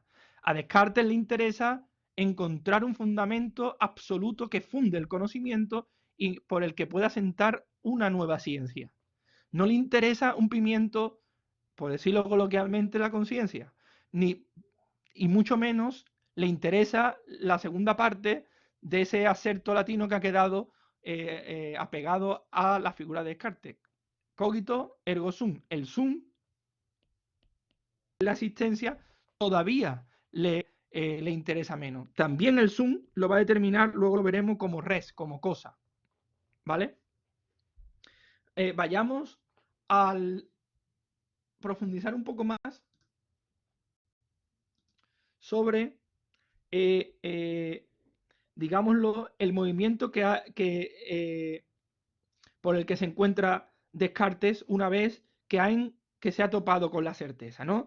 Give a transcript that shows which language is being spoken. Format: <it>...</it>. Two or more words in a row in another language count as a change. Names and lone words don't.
<es>A Descartes le interesa encontrar un fundamento absoluto que funde el conocimiento y por el que pueda sentar una nueva ciencia. No le interesa un pimiento, por decirlo coloquialmente, la conciencia, ni y mucho menos le interesa la segunda parte de ese acerto latino que ha quedado apegado a la figura de Descartes.</es> <la>Cogito ergo sum.</la> <es>El sum, la existencia, todavía le interesa menos. También el sum lo va a determinar, luego lo veremos como res, como cosa. ¿Vale? Vayamos al profundizar un poco más sobre digámoslo, el movimiento por el que se encuentra Descartes una vez que se ha topado con la certeza, ¿no?</es>